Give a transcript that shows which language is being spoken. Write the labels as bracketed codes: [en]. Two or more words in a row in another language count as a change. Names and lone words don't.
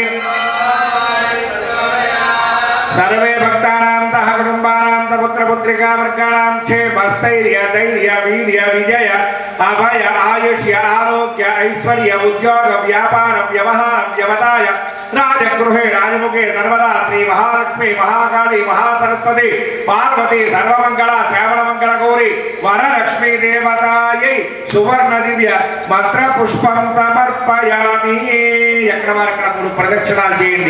[sa] सर्वे भक्तानां कुटुंबानां पुत्र पुत्रिका वर्गाणां क्षेमस्थैर्य धैर्य वीर्य विजय अभय आयुष्य आरोग्य ऐश्वर्य उद्योग व्यापार व्यवहार व्यवसाय రాజగృహే రాజముఖే నర్మదా శ్రీ మహాలక్ష్మి మహాకాళి మహాసరస్వతి పార్వతి సర్వమంగళ శ్రావణమంగళ గౌరి వరలక్ష్మీ దేవతాయై సువర్ణ దివ్య మంత్ర పుష్పం సమర్పయామి. [te] ఎక్కడ వారక్కడ 3 ప్రదక్షిణాలు చేయండి.